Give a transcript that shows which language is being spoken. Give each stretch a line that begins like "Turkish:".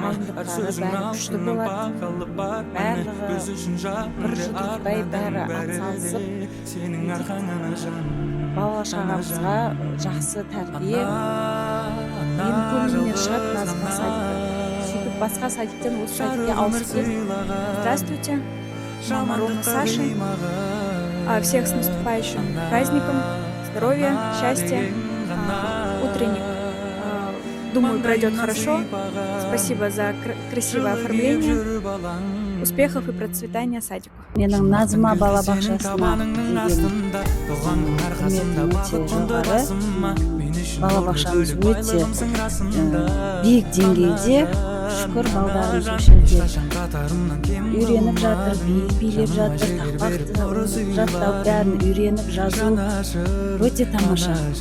Kazakh: Әр сөзің аузынан бақылып бар мені, көз үшін жанымды арнадым бәрі, сенің арқаңнан жаным. Бала-шағамызға жақсы тәрбие, менің көңілімнен шығады Назма Садик. Сөйтіп басқа садиктен осы садикке ауысып келдім.
Russian: Здравствуйте, мама Рома Саши. Всех с наступающим праздником, здоровья, счастья, утренник. Думаю, пройдет хорошо. Спасибо за красивое оформление. Успехов и процветания садику.
Kazakh: Менің Назма балабақшасына деген құрметім өте жоғары. Балабақшамыз өте биік деңгейде. Шүкір, балдарымыз осы жерде үйреніп жатыр, билеп жатыр, тақпақты жаттау бәрін үйреніп жазу өте тамаша.